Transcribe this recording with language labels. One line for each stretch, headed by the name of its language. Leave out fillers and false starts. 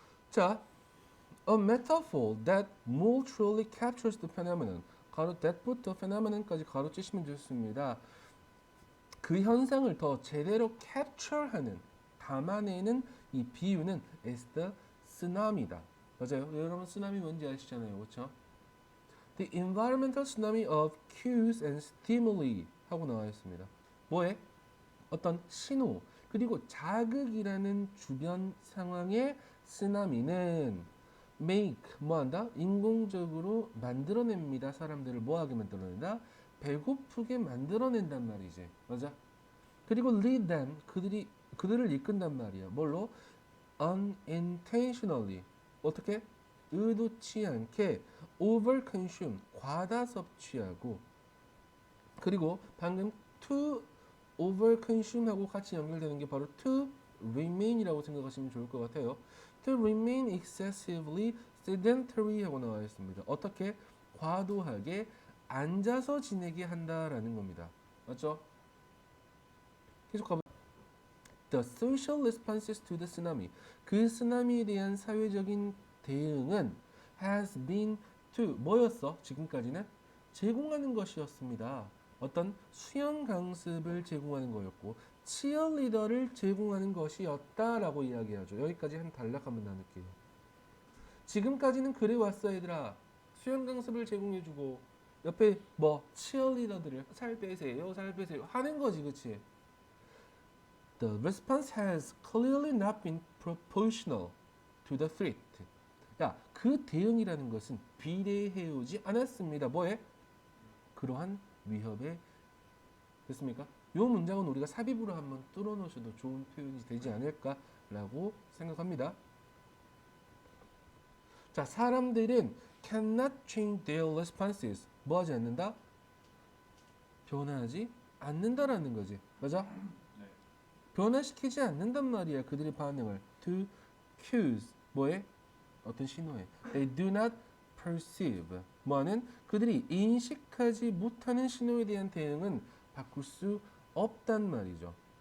English: 자, a metaphor that more truly captures the phenomenon.
Korean: 가로 that부터 phenomenon까지 가로치시면 좋습니다. 그 현상을 더 제대로 capture하는, 담아내는 이 비유는
English: is the tsunami
Korean: 다. 맞아요. 여러분 쓰나미 뭔지 아시잖아요. 그렇죠?
English: The environmental tsunami of cues and stimuli
Korean: 하고 나와 있습니다. 뭐에? 어떤 신호 그리고 자극이라는 주변 상황의 쓰나미는 make 뭐한다? 인공적으로 만들어냅니다. 사람들을 뭐하게 만들어낸다? 배고프게 만들어낸단 말이지. 맞아? 그리고
English: lead them
Korean: 그들을 이끈단 말이야. 뭘로? unintentionally 어떻게? 의도치 않게 overconsume 과다 섭취하고 그리고 방금 to overconsume하고 같이 연결되는 게 바로 to remain이라고 생각하시면 좋을 것 같아요.
English: To remain excessively sedentary
Korean: 하고 나와 있습니다. 어떻게? 과도하게 앉아서 지내게 한다라는 겁니다. 맞죠? 계속 가보.
English: The social responses to the tsunami.
Korean: 그 쓰나미에 대한 사회적인 대응은
English: has been to
Korean: 뭐였어? 지금까지는 제공하는 것이었습니다. 어떤 수영 강습을 제공하는 거였고 치어리더를 제공하는 것이었다라고 이야기하죠. 여기까지 한 단락 한번 나눌게요. 지금까지는 그래 왔어 얘들아. 수영 강습을 제공해주고 옆에 뭐 치어리더들을 살 빼세요 하는 거지, 그치?
English: The response has clearly not been proportional to the threat.
Korean: 야, 그 대응이라는 것은 비례해오지 않았습니다. 뭐에? 그러한 위협에. 됐습니까? 이 문장은 우리가 삽입으로 한번 뚫어놓으셔도 좋은 표현이 되지 않을까라고 생각합니다. 자, 사람들은
English: cannot change their responses.
Korean: 뭐 하지 않는다? 변하지 않는다라는 거지. 맞아? 네. 변화시키지 않는단 말이야. 그들의 반응을.
English: To cues.
Korean: 뭐에? 어떤 신호에.
English: They do not perceive.
Korean: 뭐하는? 그들이 인식하지 못하는 신호에 대한 대응은 바꿀 수 없단 말이죠.